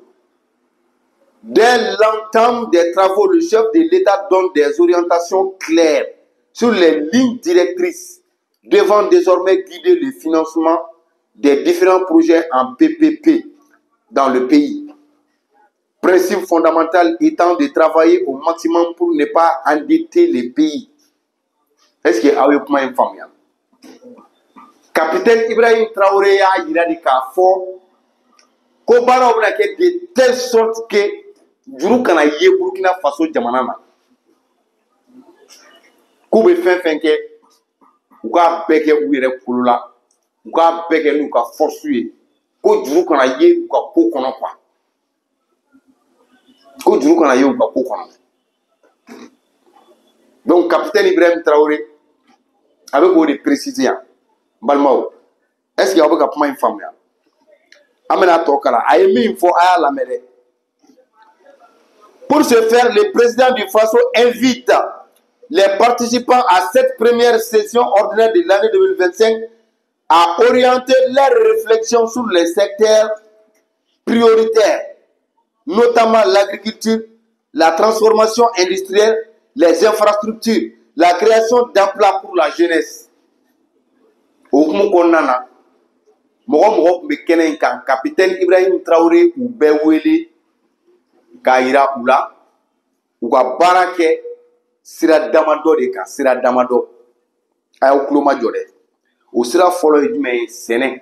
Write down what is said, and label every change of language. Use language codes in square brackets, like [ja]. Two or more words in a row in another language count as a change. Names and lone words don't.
[fr] Dès l'entame des travaux, le chef de l'État donne des orientations claires sur les lignes directrices devant désormais guider le financement des différents projets en PPP dans le pays. Principe fondamental étant de travailler au maximum pour ne pas endetter les pays. Est-ce que vous avez une famille? [bm] Capitaine Ibrahim Traoré a dit k'a fɔ ko baaraw bɛna kɛ [fr] de telle sorte que [bm] juru kana ye Burkina Faso jamana na. K'u bɛ fɛn fɛn kɛ u k'a bɛɛ kɛ u yɛrɛ kolo la, u k'a bɛɛ kɛ n'u ka force ye, ko juru kana ye u ka ko kɔnɔ quoi. Ko juru kana ye u ka ko kɔnɔ. Donc capitaine Ibrahim Traoré a bɛ k'o de préciser yan. Balimaw, [fr] est-ce que [bm] aw bɛ ka kuma in faamuya? An bɛna tɔ kalan. A ye min fɔ a y'a lamɛn dɛ. [fr] Pour ce faire, le président du Faso invite les participants à cette première session ordinaire de l'année 2025 à orienter leurs réflexions sur les secteurs prioritaires, notamment l'agriculture, la transformation industrielle, les infrastructures, la création d'emplois pour la jeunesse. [bm] Okumu kɔnɔna na, mɔgɔ mɔgɔ tun bɛ kɛnɛ in kan, capitaine Ibrahim Traoré u bɛɛ wele k'a yira u la, u ka baara kɛ sira damadɔ de kan, sira damadɔ. A y'aw tulo majɔ dɛ. O sira fɔlɔ ye jumɛn ye? Sɛnɛ.